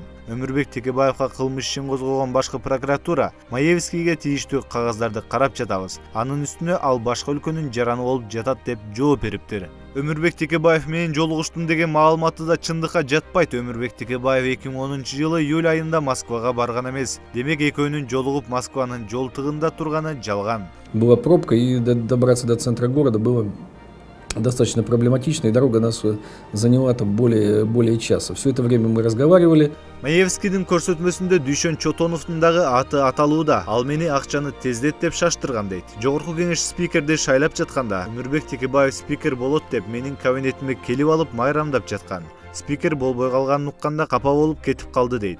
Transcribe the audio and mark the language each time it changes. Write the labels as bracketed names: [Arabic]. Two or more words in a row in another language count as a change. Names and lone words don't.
[Kyrgyz] Өмүрбек Текебаевга кылмыш ишин козгогон башкы прокуратура Маевскийге тийиштүү кагаздарды карап жатабыз. Анын үстүнө ал башка өлкөнүн жараны болуп жатат деп жооп бериптир. Өмүрбек Текебаев менен жолугуштум деген маалыматы да чындыкка жатпайт. Өмүрбек Текебаев 2010-жылы июль айында Москвага барган эмес. Демек экөөнүн жолугуп Москванын жол тыгында турганы жалган. [Russian] Была пробка, и добраться до центра города было достаточно проблематично, и дорога нас заняла там более часа. Все это время мы разговаривали. [Kyrgyz] Маевскийдин көрсөтмөсүндө Дүйшөн Чотоновдун дагы аты аталууда. Ал мени акчаны тездет деп шаштырган дейт. Жогорку кеңеш спикерди шайлап жатканда Өмүрбек Текебаев спикер болот деп менин кабинетиме келип алып майрамдап жаткан. Спикер болбой калганын укканда капа болуп кетип калды дейт.